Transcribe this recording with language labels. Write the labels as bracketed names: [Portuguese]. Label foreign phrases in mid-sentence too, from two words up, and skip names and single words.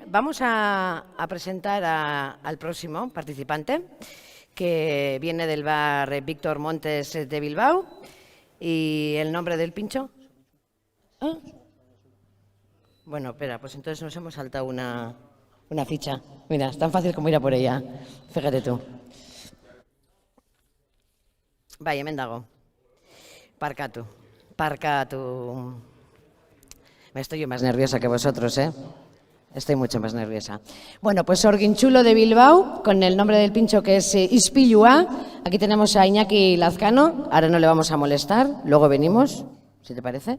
[Spanish] Vamos a presentar al próximo participante, que viene del bar Víctor Montes de Bilbao. ¿Y el nombre del pincho? ¿Ah? Bueno, espera, pues entonces nos hemos saltado una ficha. Mira, es tan fácil como ir a por ella. Fíjate tú. [Basque] Bai, hemen dago. Parkatu. [Spanish] Estoy yo más nerviosa que vosotros, ¿eh? Estoy mucho más nerviosa. Bueno, pues Orguinchulo de Bilbao, con el nombre del pincho que es Ispilua. Aquí tenemos a Iñaki Lazcano. Ahora no le vamos a molestar, luego venimos, si te parece.